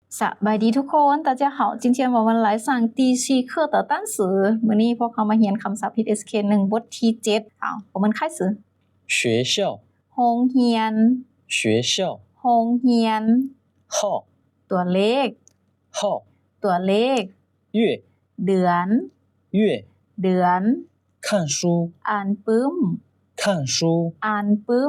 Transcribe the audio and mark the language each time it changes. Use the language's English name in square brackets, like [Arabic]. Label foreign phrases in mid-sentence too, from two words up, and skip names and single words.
[Northeastern Thai] สบายดีทุกคน [Chinese] 大家好今天我们来上第4课的单词 [Northeastern Thai] มื้อนี้พวกเรามาเรียนคำศัพท์ PSK 1บทที่7เอา [Chinese] 我们开始学校 [Northeastern Thai] โรงเรียน [Chinese] 学校 [Northeastern Thai] โรงเรียน [Chinese] 号 [Northeastern Thai] ตัวเลข [Chinese] 号 [Northeastern Thai] ตัวเลข [Chinese] 月 [Northeastern Thai] เดือน [Chinese] 月 [Northeastern Thai] เดือน [Chinese] 看书 [Northeastern Thai] อ่านปึ้ม [Chinese] 看书 [Northeastern Thai] อ่านปึ้ม